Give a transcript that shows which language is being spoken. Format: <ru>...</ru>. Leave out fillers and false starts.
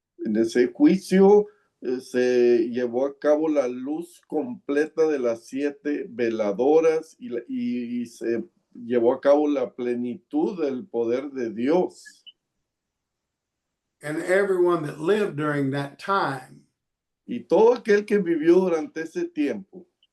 <es>en ese juicio se llevó a cabo la luz completa de las 7 veladoras y se llevó a cabo la plenitud del poder de Dios.</es> <en>And everyone that lived during that time,</en> <es>Y todo aquel que vivió durante ese tiempo,</es>